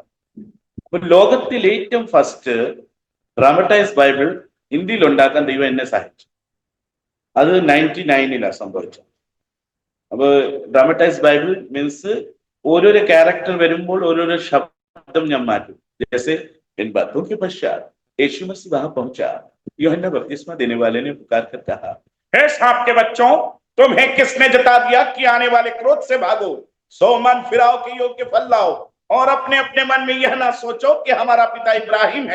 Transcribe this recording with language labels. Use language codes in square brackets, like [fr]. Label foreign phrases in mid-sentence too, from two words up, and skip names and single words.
[ml] അപ്പൊ ലോകത്തിൽ ഏറ്റവും [en] first dramatize Bible [ml] ഹിന്ദിയിൽ ഉണ്ടാക്കാൻ ദൈവം എന്നെ സഹായിച്ചു. അത് 99 സംഭവിച്ചത്. അപ്പൊ [en] dramatize Bible means [ml] ഓരോരോ ക്യാരക്ടർ വരുമ്പോൾ ഓരോരോ ശബ്ദം ഞാൻ മാറ്റും. [hi] जैसे इन बातों के पश्चात यीशु मसीह वहां पहुंचा, यूहन्ना बपतिस्मा देने वाले ने पुकार कर कहा, हे सांप के बच्चों, तुम्हें किसने जता दिया कि आने वाले क्रोध से भागो, सो मन फिराओ के योग्य फल लाओ, और अपने अपने मन में यह ना सोचो कि हमारा पिता इब्राहिम है।